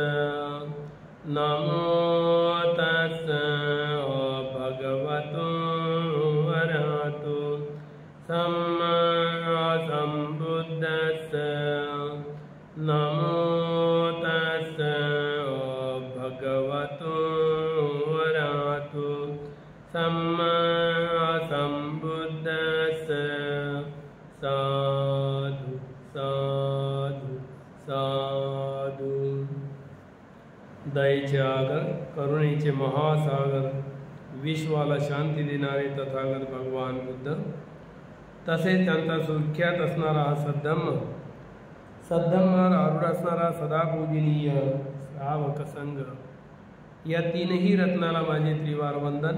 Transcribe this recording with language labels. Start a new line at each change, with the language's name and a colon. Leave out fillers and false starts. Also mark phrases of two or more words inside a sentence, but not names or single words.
Pali: नमो तस्स भगवतो वरहतो सम्मा सम्बुद्धस्स नमो तस्स भगवतो वरहतो सम्मा सम्बुद्धस्स। साधु साधु साधु।
Marathi: दयेचे आगर, करुणेचे महासागर, विश्वाला शांती देणारे तथागत भगवान बुद्ध, तसेच त्यांचा सुख्यात असणारा हा सद्धम्म, सद्धम्मावर आरूढ असणारा सदा पूजनीय श्रावक संघ, या तीनही रत्नाला माझे त्रिवार वंदन।